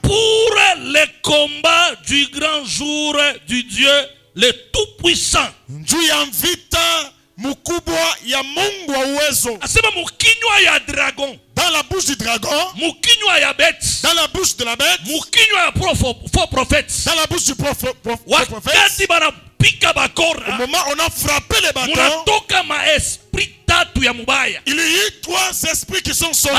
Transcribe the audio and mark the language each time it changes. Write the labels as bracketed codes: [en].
[fr] Pour le combat du grand jour du Dieu le Tout-Puissant. [sw] Njuu ya vita mukubwa ya Mungu wa uwezo. Asema mukinywa ya dragon. [fr] Dans la bouche du dragon. [sw] Mukinywa ya bête. [fr] Dans la bouche de la bête. [sw] Mukinywa ya faux prophète. [fr] Dans la bouche du prophète. [sw] Wakati banapika bakora. [fr] Au moment où on a frappé les bâtons. [sw] Munatoka ma esprit tatu ya mubaya. [fr] Il y a eu 3 esprits qui sont sortis.